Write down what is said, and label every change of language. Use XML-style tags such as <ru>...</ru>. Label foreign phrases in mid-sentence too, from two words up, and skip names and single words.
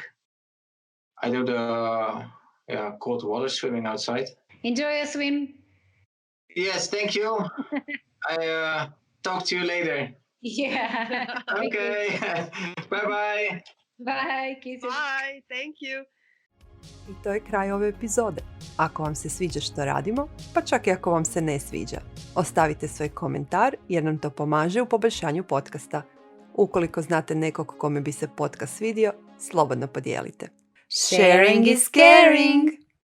<en>I do the cold water swimming outside. Enjoy a swim. Yes, thank you. I talk to you later. Yeah. Okay. Bye. Bye. Kisses. Bye. Thank you.</en> <bs>I to je kraj ove epizode. Ako vam se sviđa što radimo, pa čak i ako vam se ne sviđa, ostavite svoj komentar jer nam to pomaže u poboljšanju podcasta. Ukoliko znate nekog kome bi se podcast svidio, slobodno podijelite.</bs> <en>Sharing is caring!</en>